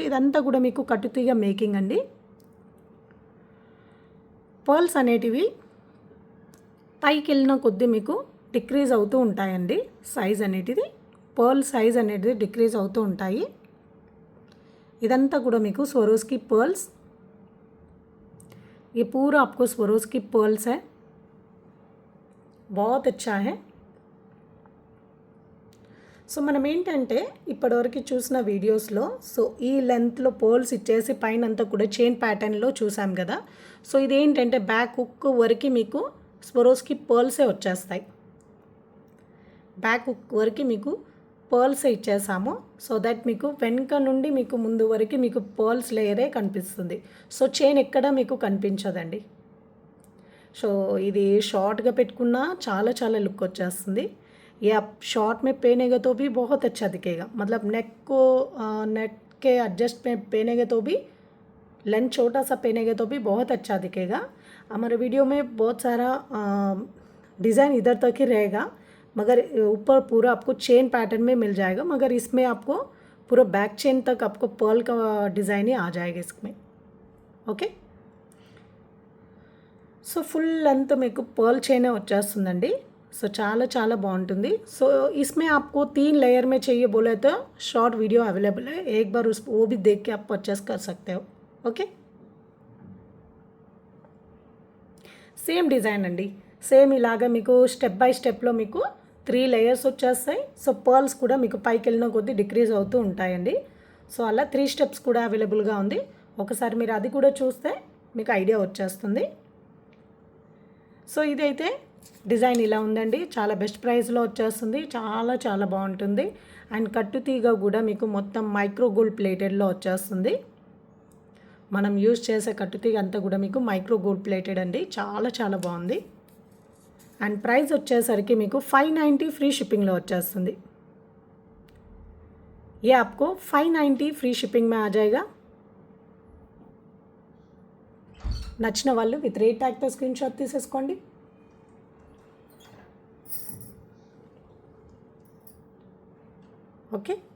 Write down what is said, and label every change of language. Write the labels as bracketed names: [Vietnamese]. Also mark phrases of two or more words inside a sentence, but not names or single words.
[Telugu] ఇదంతా కూడా మీకు కట్టుతీగ మేకింగ్ అండి. పర్ల్స్ అనేటివి పైకి వెళ్ళిన కొద్దీ మీకు డిక్రీజ్ అవుతూ ఉంటాయండి. సైజ్ అనేటిది, పర్ల్ సైజ్ అనేది డిక్రీజ్ అవుతూ ఉంటాయి. ఇదంతా కూడా మీకు స్వరోస్కి పర్ల్స్. [Hindi] ये पूरा आपको स्वरोस्की पर्ल्स है, बहुत अच्छा है. [Telugu] సో మనం ఏంటంటే ఇప్పటివరకు చూసిన వీడియోస్లో సో ఈ లెంత్లో పర్ల్స్ ఇచ్చేసి పైన అంతా కూడా [English] chain patternలో [Telugu] చూసాం కదా. సో ఇదేంటంటే [English] back hook [Telugu] వరకు మీకు స్వరోస్కి పర్ల్సే వచ్చేస్తాయి. [English] back hook [Telugu] వరకు మీకు పర్ల్సే ఇచ్చేసాము. [English] so that [Telugu] మీకు వెనక నుండి మీకు ముందు వరకు మీకు పర్ల్స్ లేయరే కనిపిస్తుంది. సో చైన్ ఎక్కడ మీకు కనిపించదండి. సో ఇది షార్ట్గా పెట్టుకున్నా చాలా చాలా లుక్ వచ్చేస్తుంది. [Hindi] ये आप शॉर्ट में पहनेगा तो भी बहुत अच्छा दिखेगा. मतलब नेक के एडजस्ट में पहनेगा तो भी, लेंथ छोटा सा पहनेगा तो भी बहुत अच्छा दिखेगा. हमारे वीडियो में बहुत सारा डिज़ाइन इधर तक ही रहेगा, मगर ऊपर पूरा आपको [English] chain pattern [Hindi] में मिल जाएगा. मगर इसमें आपको पूरा [English] back chain [Hindi] तक आपको पर्ल का डिज़ाइन ही आ जाएगा इसमें. ओके. [Telugu] సో [English] full length [Telugu] మీకు పర్ల్ చైనే వచ్చేస్తుందండి. సో చాలా చాలా బాగుంటుంది. [Hindi] సో इसमें आपको 3 लेयर में चाहिए बोले तो [English] short video [Hindi] अवेलेबल है, एक बार वो भी देख के आप परचेस कर सकते हो. [Telugu] ఓకే. సేమ్ డిజైన్ అండి, సేమ్ ఇలాగా మీకు [English] step by stepలో [Telugu] మీకు 3 లేయర్స్ వచ్చేస్తాయి. సో పర్ల్స్ కూడా మీకు పైకి వెళ్ళిన కొద్దీ డిక్రీజ్ అవుతూ ఉంటాయండి. సో అలా 3 స్టెప్స్ కూడా అవైలబుల్గా ఉంది. ఒకసారి మీరు అది కూడా చూస్తే మీకు ఐడియా వచ్చేస్తుంది. సో ఇదైతే డిజైన్ ఇలా ఉందండి, చాలా [English] best priceలో [Telugu] వచ్చేస్తుంది, చాలా చాలా బాగుంటుంది. అండ్ కట్టుతీగ కూడా మీకు మొత్తం [English] micro gold platedలో [Telugu] వచ్చేస్తుంది. మనం యూజ్ చేసే కట్టుతీగ అంతా కూడా మీకు [English] micro gold plated [Telugu] అండి, చాలా చాలా బాగుంది. అండ్ ప్రైస్ వచ్చేసరికి మీకు 590 [English] free shippingలో [Telugu] వచ్చేస్తుంది. [Hindi] ये आपको 590 [English] free shipping [Hindi] में आ जाएगा. [Telugu] నచ్చిన వాళ్ళు [English] with rate tagతో screen shot [Telugu] తీసేసుకోండి. ఓకే.